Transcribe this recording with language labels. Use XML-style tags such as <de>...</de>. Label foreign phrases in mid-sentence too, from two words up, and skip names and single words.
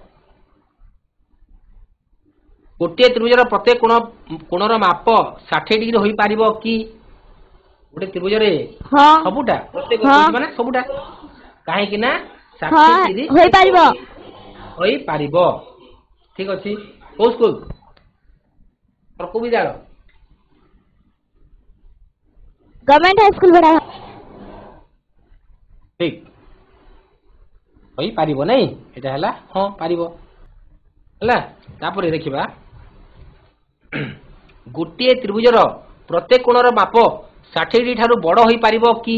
<or>ଗୋଟିଏ ତ୍ରିଭୁଜର ପ୍ରତ୍ୟେକ କୋଣର ମାପ 60 ଡିଗ୍ରୀ ହୋଇପାରିବ କି? ଗୋଟେ ତ୍ରିଭୁଜରେ</or> <hi>हाँ</hi> <or>ସବୁଟା ପ୍ରତ୍ୟେକ</or> <hi>हाँ</hi> <or>କହୁଛି ମାନେ ସବୁଟା, କାହିଁକି ନା 60</or> <hi>हाँ</hi> <or>ଡିଗ୍ରୀ ହୋଇ ପାରିବ ହୋଇପାରିବ। ଠିକ ଅଛି। କୋଉ ସ୍କୁଲ? କୋଉ ବିଦ୍ୟାଳୟ? गवर्नमेंट हाई स्कूल बड़ा ଠିକ ହୋଇପାରିବ ନାଇଁ? ଏଇଟା ହେଲା ହଁ ପାରିବ ହେଲା। ତାପରେ ଦେଖିବା ଗୋଟିଏ ତ୍ରିଭୁଜର ପ୍ରତ୍ୟେକ କୋଣର ମାପ 60 ଡିଗ୍ରୀ ଠାରୁ ବଡ ହୋଇପାରିବ କି?</or>